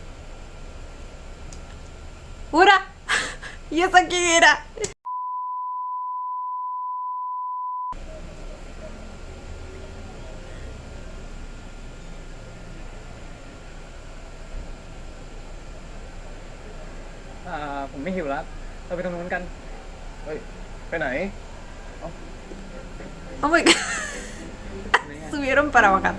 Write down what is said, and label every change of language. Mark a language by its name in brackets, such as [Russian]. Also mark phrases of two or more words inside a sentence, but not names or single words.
[Spanish] ¡Ura! ¿Y esa quién era? [Thai] ผมไม่หิวแล้ว เราไปตรงนู้นกัน เฮ้ย ไปไหน [English] Oh my god. [Spanish] Subieron para bajar.